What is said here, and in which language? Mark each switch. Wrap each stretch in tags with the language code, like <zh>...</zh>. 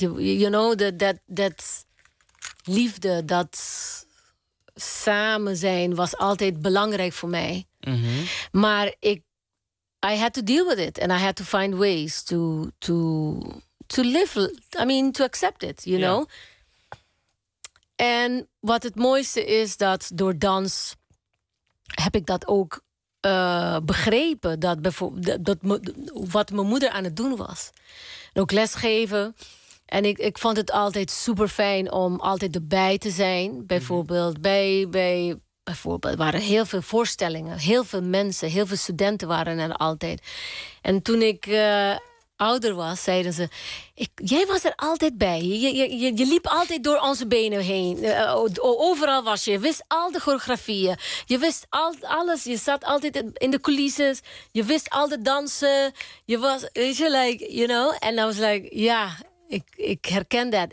<en>You know that.</en> <nl>Liefde, dat samen zijn was altijd belangrijk voor mij. Mm-hmm.</nl> <en>Maar I had to deal with it. And I had to find ways to live. I mean, to accept it, you know?</en> <nl>En wat het mooiste is, dat door dans heb ik dat ook begrepen. Dat wat mijn moeder aan het doen was. En ook lesgeven. En ik vond het altijd super fijn om altijd erbij te zijn. Bijvoorbeeld bijvoorbeeld waren heel veel voorstellingen. Heel veel mensen, heel veel studenten waren er altijd. En toen ik ouder was, zeiden ze, jij was er altijd bij. Je liep altijd door onze benen heen. Overal was je. Je wist al de choreografieën. Je wist alles. Je zat altijd in de coulisses. Je wist al de dansen. Je was, weet je,</nl> <en>like, you know?</en> <nl>En</nl> <en>I was like,</en> <nl>ja, yeah, ik herken dat.</nl>